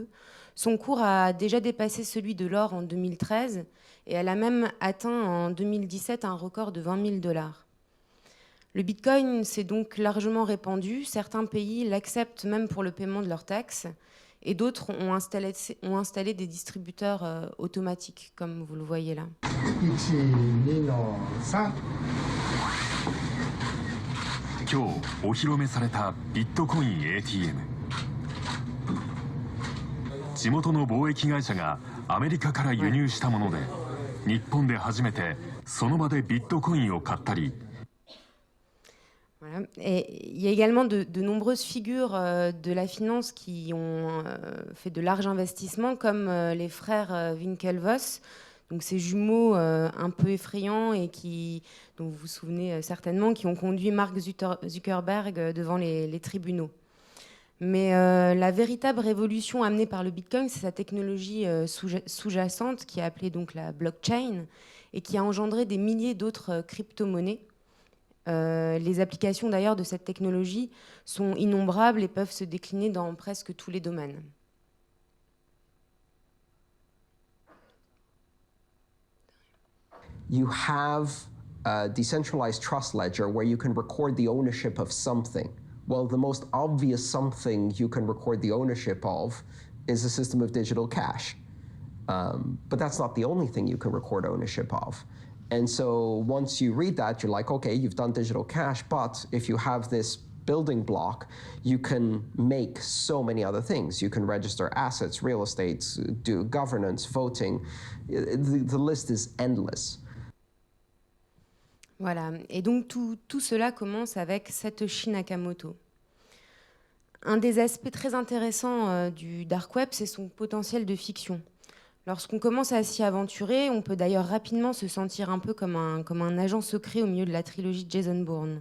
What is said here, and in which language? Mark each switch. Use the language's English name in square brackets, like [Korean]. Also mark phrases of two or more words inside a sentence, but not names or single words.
[French] Son cours a déjà dépassé celui de l'or en 2013 et elle a même atteint en 2017 un record de 20 000 $. Le Bitcoin s'est donc largement répandu. Certains pays l'acceptent même pour le paiement de leurs taxes et d'autres ont installé des distributeurs automatiques, comme vous le voyez là. [Japanese] 今日お披露目されたビットコイン ATM。地元の貿易会社がアメリカから輸入したもので、日本で初めてその場でビットコインを買ったり。 [French] Voilà. Et il y a également de nombreuses figures de la finance qui ont fait de larges investissements, comme les frères Winklevoss, donc ces jumeaux un peu effrayants et dont vous vous souvenez certainement, qui ont conduit Mark Zuckerberg devant les tribunaux. Mais la véritable révolution amenée par le Bitcoin, c'est sa technologie sous-jacente, qui est appelée donc la blockchain, et qui a engendré des milliers d'autres crypto-monnaies. Les applications d'ailleurs de cette technologie sont innombrables et peuvent se décliner dans presque tous les domaines. [English] You have a decentralized trust ledger where you can record the ownership of something. Well, the most obvious something you can record the ownership of is a system of digital cash. But that's not the only thing you can record ownership of. And so once you read that, you're like, okay, you've done digital cash, but if you have this building block, you can make so many other things. You can register assets, real estate, do governance, voting. The list is endless. [French] Voilà, et donc tout cela commence avec Satoshi Nakamoto. Un des aspects très intéressants du dark web, c'est son potentiel de fiction. Lorsqu'on commence à s'y aventurer, on peut d'ailleurs rapidement se sentir un peu comme un agent secret au milieu de la trilogie de Jason Bourne.